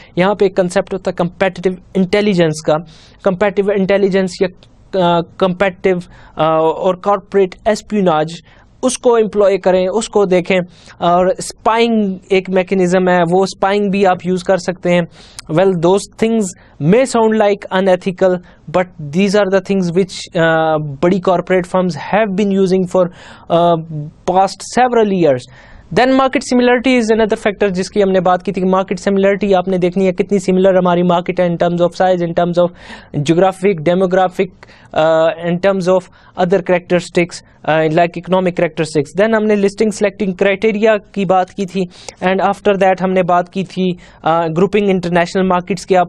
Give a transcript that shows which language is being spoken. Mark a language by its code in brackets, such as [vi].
[ur] یہاں پہ ایک کنسیپٹ ہوتا ہے کمپیٹیو انٹیلیجنس کا. کمپیٹیو انٹیلیجنس یا کمپیٹیو اور کارپوریٹ ایسپیوناج, اس کو امپلوائے کریں, اس کو دیکھیں. اور اسپائنگ ایک میکنزم ہے, وہ اسپائنگ بھی آپ یوز کر سکتے ہیں. [en] Well those things may sound like unethical but these are the things which بڑی corporate firms have been using for past several years. Then market similarity is another factor [ur] جس کی ہم نے بات کی تھی کہ مارکیٹ سملرٹی آپ نے دیکھنی ہے کتنی سملر ہماری مارکیٹ ہے in terms of size, in terms of geographic, demographic, in terms of other characteristics like economic characteristics. دین ہم نے لسٹنگ سلیکٹنگ کرائٹیریا کی بات کی تھی, اینڈ آفٹر دیٹ ہم نے بات کی تھی گروپنگ انٹرنیشنل مارکیٹس کے.